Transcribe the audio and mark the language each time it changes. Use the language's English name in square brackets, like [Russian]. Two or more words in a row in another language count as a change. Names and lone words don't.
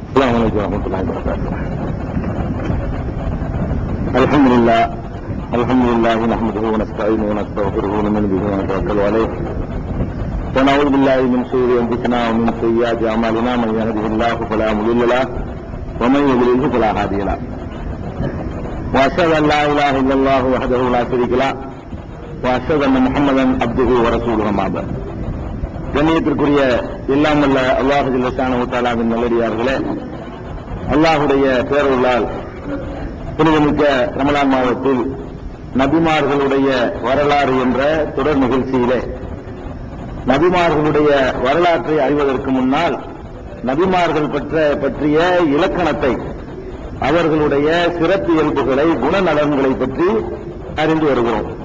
[Arabic] السلام عليكم ورحمة الله وبركاته. الحمد لله نحمده ونستعينه ونستغفره ونؤمن به ونتوكل عليه ونعوذ بالله من شرور انفسنا ومن سيئات اعمالنا من يهده الله فلا مضل له ومن يضلل فلا هادي له واشهد ان لا اله الا الله وحده لا شريك له واشهد ان محمدا عبده ورسوله اما بعد. [Tamil] கண்ணியத்திற்குரிய எல்லாம் வல்ல [Arabic] الله جل شأنه [Tamil] தஆலாவின் நல்லடியார்களே, அல்லாஹுடைய பேரருளால் புனிதமிக்க ரமலான் மாதத்தில் நபிமார்களுடைய வரலாறு என்ற தொடர் நிகழ்ச்சியிலே நபிமார்களுடைய வரலாற்றை அறிவதற்கு முன்னால் நபிமார்கள் பற்றிய இலக்கணத்தை, அவர்களுடைய சிறப்பியல்புகளை, குணநலன்களை பற்றி அறிந்து வருகிறோம்.